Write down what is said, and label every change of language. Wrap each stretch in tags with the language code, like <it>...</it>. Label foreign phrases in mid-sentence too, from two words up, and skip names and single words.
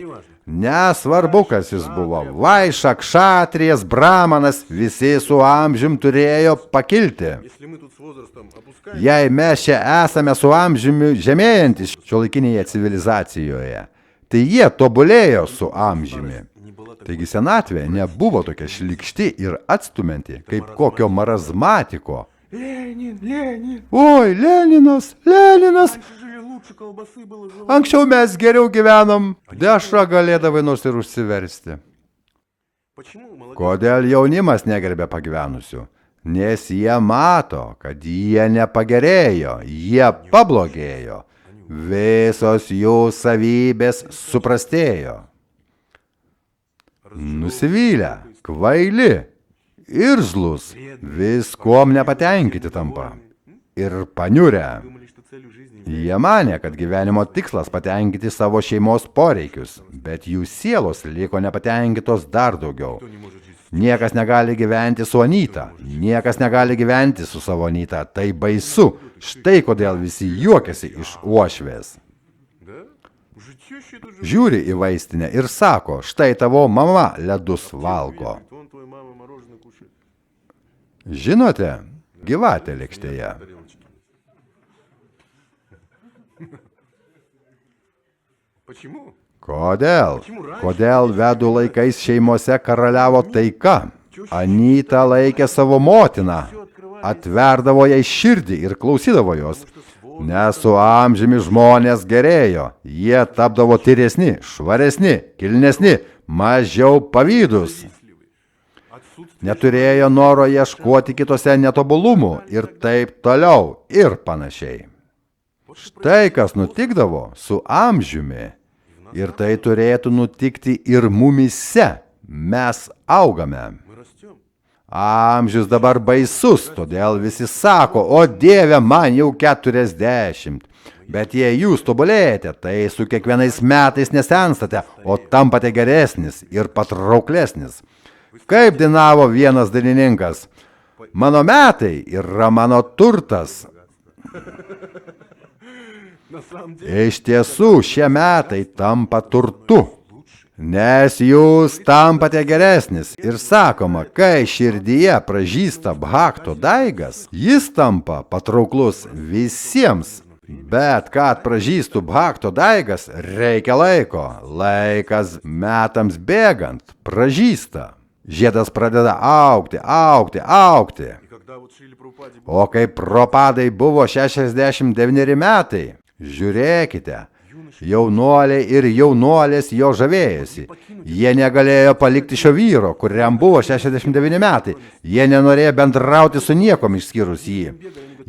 <lt>Nesvarbu, kas jis buvo. Vaiša, kšatrijas, bramanas, visi su amžium turėjo pakilti.</lt> <ru>если мы тут с возрастом опускаем,</ru> <lt>Jei mes čia esame su amžiumi žemėjantis šiuolaikinėje civilizacijoje, tai jie tobulėjo su amžiumi.</lt> <ru>не была так.</ru> <lt>Taigi senatvė nebuvo tokia šlikšti ir atstumianti, kaip kokio marazmatiko.</lt> <ru>Ленин, Ленин!</ru> <lt>Oi, Leninas, Leninas,</lt> <ru>Раньше жили лучше, колбасы было жевать.</ru> <lt>anksčiau mes geriau gyvenom, dešrą galėdavai nors ir užsiversti.</lt> <ru>Почему молодежь</ru> <lt>Kodėl jaunimas negerbė pagyvenusių? Nes jie mato, kad jie nepagerėjo, jie pablogėjo. Visos jų savybės suprastėjo. Nusivylę, kvaili, irzlus, viskuom nepatenkinti tampa. Ir paniurę.</lt> <ru>думали, что целью жизни</ru> <lt>Jie manė, kad gyvenimo tikslas patenkinti savo šeimos poreikius, bet jų sielos liko nepatenkintos dar daugiau.</lt> <ru>не может жить?</ru> <lt>Niekas negali gyventi su Anyta, niekas negali gyventi su savo Anyta, tai baisu. Štai kodėl visi juokiasi iš uošvės.</lt> <ru>Да? Уже теща тут же</ru> <lt>Žiūri į vaistinę ir sako, štai tavo mama ledus valgo.</lt> <ru>говорит, вон твоя мама мороженое кушает.</ru> <lt>Žinote, gyvatė lėkštėje.</lt> <ru>Тарелочки. Почему?</ru> <lt>Kodėl? Kodėl vedų laikais šeimose karaliavo taika? Anyta laikė savo motiną, atverdavo jai širdį ir klausydavo jos. Nes su amžiumi žmonės gerėjo, jie tapdavo tyresni, švaresni, kilnesni, mažiau pavydus.</lt> <ru>Отсутствие</ru> <lt>Neturėjo noro ieškoti kitose netobulumų ir taip toliau ir panašiai. Štai kas nutikdavo su amžiumi. Ir tai turėtų nutikti ir mumyse. Mes augame.</lt> <ru>мы растем.</ru> <lt>Amžius dabar baisus, todėl visi sako, o Dieve, man jau 40. Bet jei jūs tobulėjate, tai su kiekvienais metais nesenstate, o tampate geresnis ir patrauklesnis. Kaip dainavo vienas dainininkas, mano metai yra mano turtas.</lt> <ru>На самом деле,</ru> <lt>Iš tiesų, šie metai tampa turtu, nes jūs tampate geresnis. Ir sakoma, kai širdyje pražysta bhakto daigas, jis tampa patrauklus visiems. Bet kad pražystų bhakto daigas, reikia laiko. Laikas metams bėgant pražysta. Žiedas pradeda augti, augti, augti.</lt> <ru>и когда вот Шриле Прабхупаде</ru> <lt>O kai Propadai buvo 69 metai, žiūrėkite, jaunuoliai ir jaunuolės jo žavėjosi. Jie negalėjo palikti šio vyro, kuriam buvo 69 metai. Jie nenorėjo bendrauti su niekom išskyrus jį.</lt>